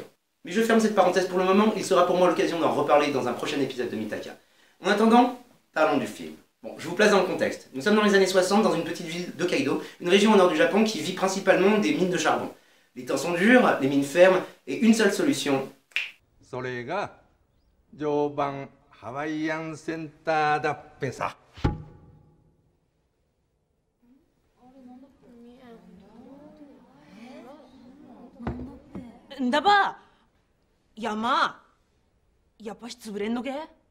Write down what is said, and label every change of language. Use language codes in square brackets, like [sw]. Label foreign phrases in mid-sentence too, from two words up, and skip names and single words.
[fr] Mais je ferme cette parenthèse pour le moment, il sera pour moi l'occasion d'en reparler dans un prochain épisode de Mitaka. En attendant, parlons du film. Bon, je vous place dans le contexte. Nous sommes dans les années 60 dans une petite ville d'Hokkaido, une région au nord du Japon qui vit principalement des mines de charbon. Les temps sont durs, les mines ferment, et une seule solution. [ja] それが常磐ハワイアンセンターだっぺさ。んだば山やっぱし潰れんのけ